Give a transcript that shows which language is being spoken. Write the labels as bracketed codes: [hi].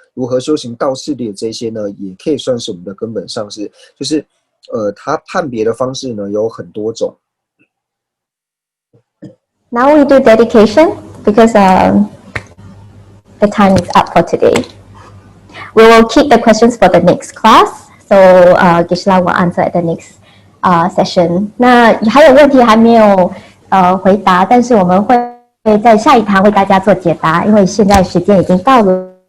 [zh] 如何修行道次第这些呢，也可以算是我们的根本上师。就是它判别的方式呢有很多种。 [en] Now we do dedication because the time is up for today. We will keep the questions for the next class. So Gisela will answer at the next session. [zh] 那还有问题还没有回答，但是我们会在下一堂为大家做解答，因为现在时间已经到了。